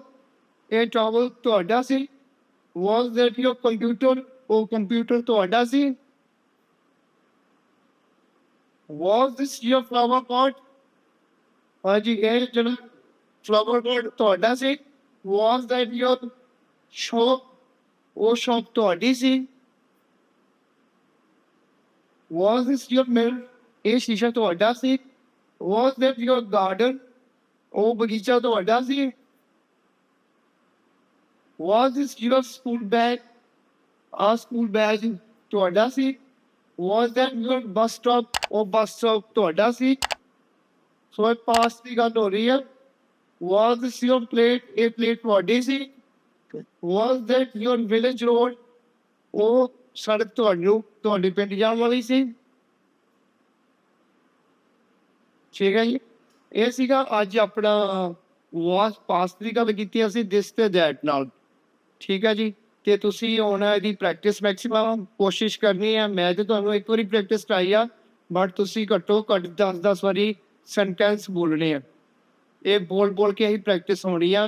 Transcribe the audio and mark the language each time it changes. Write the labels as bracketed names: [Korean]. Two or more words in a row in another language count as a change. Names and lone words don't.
[Punjabi] ਇਹ ਟਾਵਲ ਤੁਹਾਡਾ ਸੀ? [English] Was that your computer? [Punjabi] ਉਹ ਕੰਪਿਊਟਰ ਤੁਹਾਡਾ ਸੀ? [English] Was this your flower pot? [Punjabi] ਹਾਂਜੀ, ਇਹ ਜਿਹੜਾ [English] flower pot [Punjabi] ਤੁਹਾਡਾ ਸੀ? [English] Was that your shop? [Punjabi] ਉਹ ਸ਼ੌਪ ਤੁਹਾਡੀ ਸੀ? [English] Was this your mirror? [Punjabi] ਇਹ ਸ਼ੀਸ਼ਾ ਤੁਹਾਡਾ ਸੀ? [English] Was that your garden? [Punjabi] ਉਹ ਬਗੀਚਾ ਤੁਹਾਡਾ ਸੀ? [English] Was this your school bag? [Punjabi] ਆ [English] school bag [Punjabi] ਤੁਹਾਡਾ ਸੀ? [English] Was that your bus stop? [Punjabi] ਉਹ [English] bus stop [Punjabi] ਤੁਹਾਡਾ ਸੀ? ਸੋ ਇਹ ਪਾਸ ਦੀ ਗੱਲ ਹੋ ਰਹੀ ਹੈ। [English] Was this your plate? [Punjabi] ਇਹ ਪਲੇਟ ਤੁਹਾਡੀ ਸੀ? [English] Was that your village road? [Punjabi] ਉਹ ਸੜਕ ਤੁਹਾਡੇ ਪਿੰਡ ਜਾਣ ਵਾਲੀ ਸੀ? ਠੀਕ ਹੈ ਜੀ। ਇਹ ਸੀਗਾ ਅੱਜ ਆਪਣਾ [English] was past [Punjabi] ਦੀ ਗੱਲ ਕੀਤੀ ਅਸੀਂ this ਤੇ that ਨਾਲ। ਠੀਕ ਹੈ ਜੀ। ਤੇ ਤੁਸੀਂ ਹੁਣ ਇਹਦੀ [English] practice maximum [Punjabi] ਕੋਸ਼ਿਸ਼ ਕਰਨੀ ਹੈ। ਮੈਂ ਤੇ ਤੁਹਾਨੂੰ ਇੱਕ ਵਾਰੀ ਪ੍ਰੈਕਟਿਸ ਕਰਾਈ ਆ, ਬਟ ਤੁਸੀਂ ਘੱਟੋ ਘੱਟ 10 ਵਾਰੀ ਸੈਂਟੈਂਸ ਬੋਲਣੇ ਆ। ਇਹ ਬੋਲ ਕੇ ਹੀ ਪ੍ਰੈਕਟਿਸ ਹੋਣੀ ਆ।